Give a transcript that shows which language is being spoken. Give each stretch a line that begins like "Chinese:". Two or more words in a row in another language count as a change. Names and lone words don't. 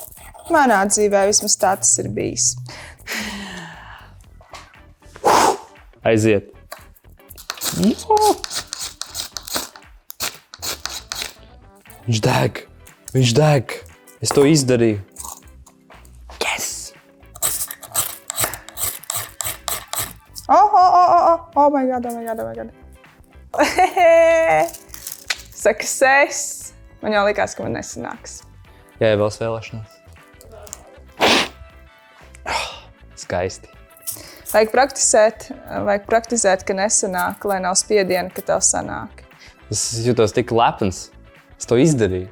Latvian: Manā dzīvē vismaz tā tas ir bijis. Aiziet. Viņš deg. Viņš deg. Es to izdarīju. Yes!
English: Oh my god.
Latvian: Success! Man jau likās, ka man nesanāks. Jā, vēl vēlēšanās. Skaisti. Vajag praktizēt, ka nesanāk, lai nav spiediena, ka tev sanāk. Es jūtos tik lepns. Es to izdarīju.